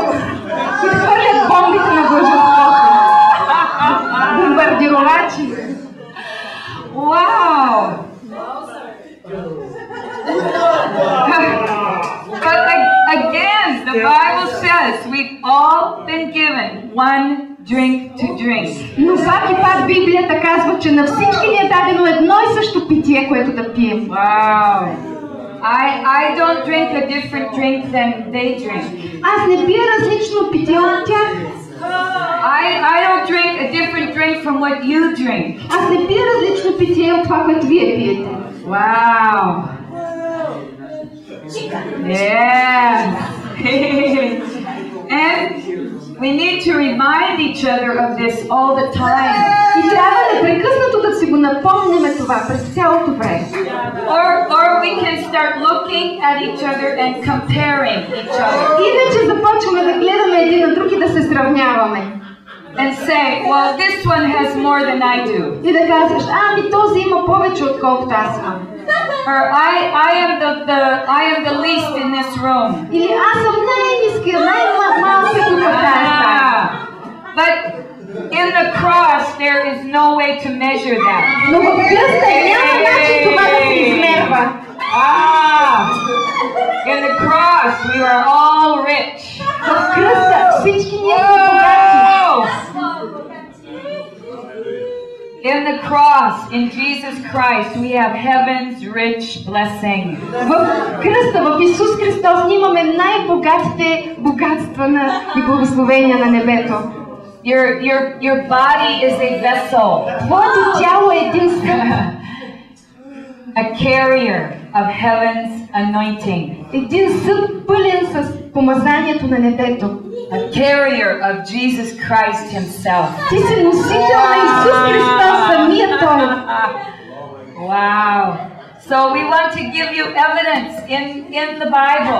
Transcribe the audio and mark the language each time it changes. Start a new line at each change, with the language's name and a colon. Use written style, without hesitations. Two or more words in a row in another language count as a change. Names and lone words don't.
Bulgarian: Които хвърлят бомбите на блаженството. Бомбардировачи.
English: Wow. But again, the Bible says we've all been given one drink to drink.
Bulgarian: Но пак и пак Библията казва, че на всички ни е дадено едно и също питие, което да пием.
English: Wow. I don't drink a different drink than they drink.
Bulgarian: Аз не пия различно питие от тях.
English: I don't drink a different drink from what you drink.
Bulgarian: Аз не пия различно питие от това, което вие пиете.
English: Wow. Yeah. And we need to remind each other of this all the time.
Bulgarian: И трябва непрекъснато да си го напомняме това през цялото време.
English: Or we can start looking at each other and comparing each other.
Bulgarian: Иначе започваме да гледаме един на друг и да се сравняваме.
English: And say, well, this one has more than I do.
Bulgarian: И да казваш, ами този има повече отколкото аз имам.
English: Or I am the least in this room.
Bulgarian: Или аз съм най-ниския, най-малкия тук в тази стая.
English: But in the cross there is no way to measure that.
Bulgarian: Но в кръста няма начин това да се измерва.
English: In the cross we were all rich.
Bulgarian: В кръста всички ние сме богати.
English: In the cross, in Jesus Christ, we have heaven's rich blessing.
Bulgarian: В кръста, в Исус Христос, ние имаме най-богатите богатства и благословения на небето.
English: Your body is a vessel.
Bulgarian: Твоето тяло е един съд.
English: A carrier of heaven's anointing.
Bulgarian: Един съд пълен с помазанието на небето.
English: A carrier of Jesus Christ himself.
Bulgarian: Ти си носител на Исус Христос, самият Той.
English: Wow. So we want to give you evidence in the Bible.